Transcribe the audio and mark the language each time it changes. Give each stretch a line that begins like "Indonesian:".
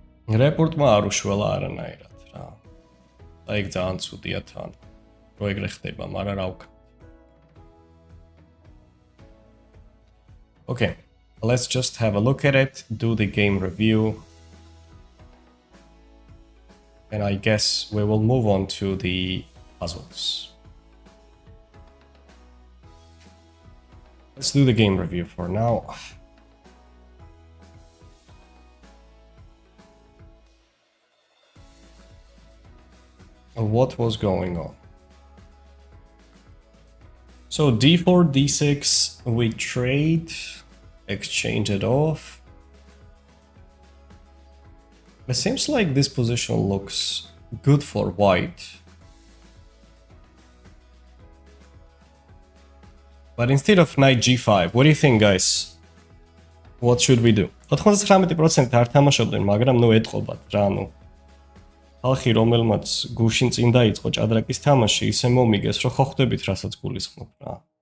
Georgian: რეპორტმა არ უშველა არანაირად რა. და იქ ძალიან ცუდია თან. რო ეგრე ხდება, მაგრამ რა ვქნა.
English: Okay, let's just have a look at it, do the game review. And I guess we will move on to the puzzles. Let's do the game review for now. What was going on? So d4, d6, we trade, exchange it off. It seems like this position looks good for white. But instead of knight g5, what do you think, guys? What should we do?
Georgian: 99% არ თამაშობდნენ, მაგრამ ნუ ეთყობათ რა, ნუ. ხალხი რომელმაც გუშინ წინ დაიწყო ჭადრაკის თამაში, ისე მომიგეს, რომ ხო ხვდებით რასაც გულისხმობ რა.